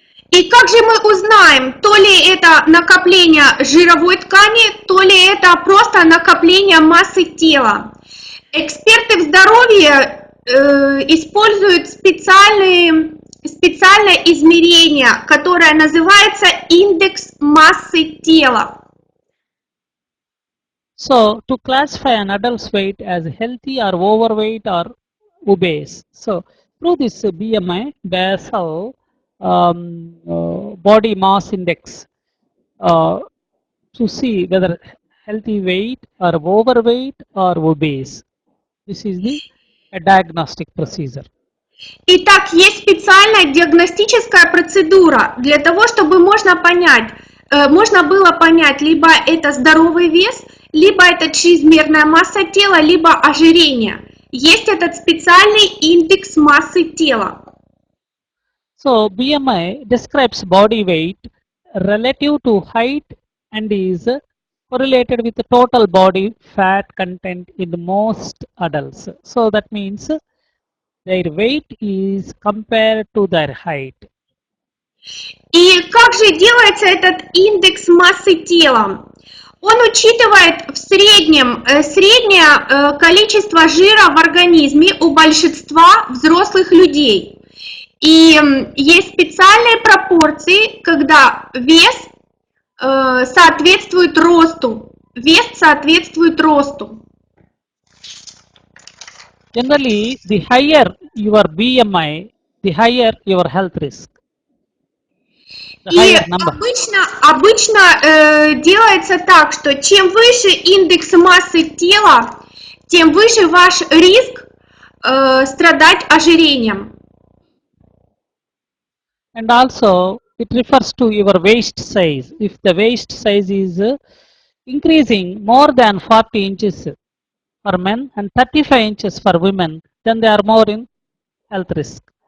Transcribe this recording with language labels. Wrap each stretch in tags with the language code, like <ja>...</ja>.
<ru>И как же мы узнаем, то ли это накопление жировой ткани, то ли это просто накопление массы тела? Эксперты в здоровье используют специальное измерение, которое называется индекс массы тела.</ru> <en>So, to classify an adult's weight as healthy or overweight or obese. So, through this BMI, basal body mass index, to see whether healthy weight or overweight or obese. This is the a diagnostic procedure.</en> <ru>Итак, есть специальная диагностическая процедура для того, чтобы можно было понять, либо это здоровый вес, либо это чрезмерная масса тела, либо ожирение. Есть этот специальный индекс массы тела.</ru> <en>So, BMI describes body weight relative to height and is correlated with the total body fat content in most adults. So, that means their weight is compared to their height.</en> <ru>И как же делается этот индекс массы тела? Он учитывает в среднем среднее количество жира в организме у большинства взрослых людей. И есть специальные пропорции, когда вес соответствует росту. Вес соответствует росту.</ru> <en>Generally, the higher your BMI, the higher your health risk.</en> <ru>И обычно делается так, что чем выше индекс массы тела, тем выше ваш риск страдать ожирением.</ru> <en>And also, it refers to your waist size. If the waist size is increasing more than 40 inches for men and 35 inches for women, then they are more in health risk.</en>